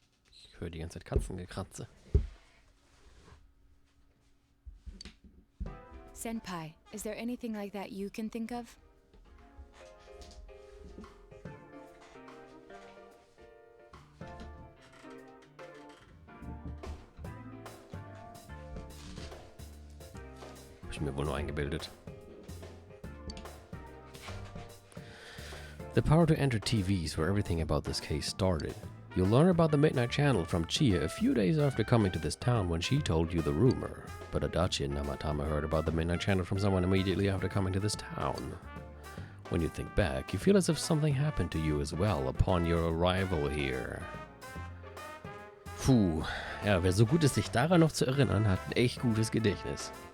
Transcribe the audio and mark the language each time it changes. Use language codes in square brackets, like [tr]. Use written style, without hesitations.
[de] Ich höre die ganze Zeit Katzengekratze. [en] Senpai, is there anything like that you can think of? [de] Hab ich mir wohl nur eingebildet. [en] The power to enter TVs where everything about this case started. You'll learn about the Midnight Channel from Chie a few days after coming to this town when she told you the rumor. But Adachi and Namatame heard about the Midnight Channel from someone immediately after coming to this town. When you think back, you feel as if something happened to you as well upon your arrival here. [de] Puh, ja, wer so gut ist, sich daran noch zu erinnern, hat ein echt gutes Gedächtnis.